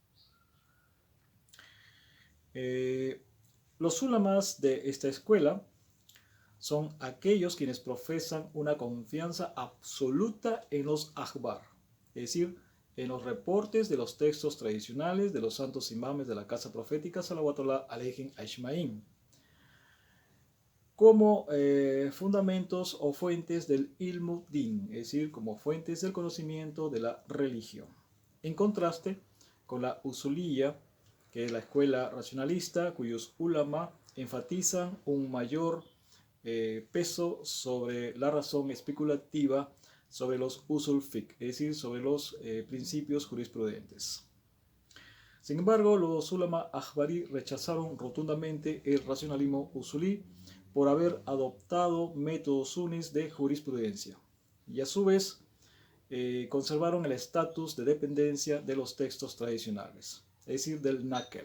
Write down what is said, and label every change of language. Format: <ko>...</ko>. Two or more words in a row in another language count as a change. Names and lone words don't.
<es>Los ulamas de esta escuela son aquellos quienes profesan una confianza absoluta en los ahbar, es decir, en los reportes de los textos tradicionales de los santos imames de la casa profética</es> <ar>صلوات الله عليهم أجمعين,</ar> <es>como fundamentos o fuentes del</es> <ar>علم الدين,</ar> <es>es decir, como fuentes del conocimiento de la religión. En contraste con la usuliyya, que es la escuela racionalista, cuyos ulama enfatizan un mayor peso sobre la razón especulativa, sobre los</es> <ar>أصول الفقه,</ar> <es>es decir, sobre los principios jurisprudentes. Sin embargo, los ulama ahbari rechazaron rotundamente el racionalismo usulí por haber adoptado métodos sunis de jurisprudencia y a su vez conservaron el estatus de dependencia de los textos tradicionales, es decir, del naql.</es>